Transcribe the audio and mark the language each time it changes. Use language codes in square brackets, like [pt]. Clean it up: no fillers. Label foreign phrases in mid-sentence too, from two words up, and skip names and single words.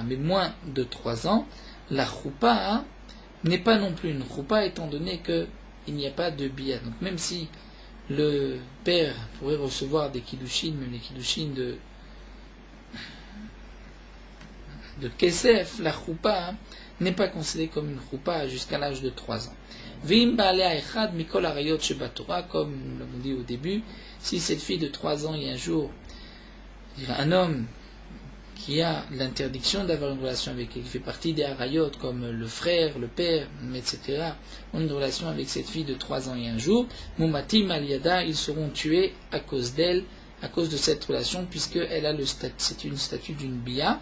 [fr] Mais moins de 3 ans, la choupa n'est pas non plus une choupa, étant donné qu'il n'y a pas de bia. Donc même si le père pourrait recevoir des kiddushin, même les kiddushin de kesef, la choupa n'est pas considérée comme une choupa jusqu'à l'âge de 3 ans. [he] ואם בעלה אחד מכל העריות שבתורה, [fr] comme nous l'avons dit au début, si cette fille de 3 ans et un jour, un homme qui a l'interdiction d'avoir une relation avec elle, qui fait partie des harayot, comme le frère, le père, etc., ont une relation avec cette fille de 3 ans et un jour, [he] מומתים עליה, [fr] ils seront tués à cause d'elle, à cause de cette relation, puisqu'elle a c'est une statue d'une bia.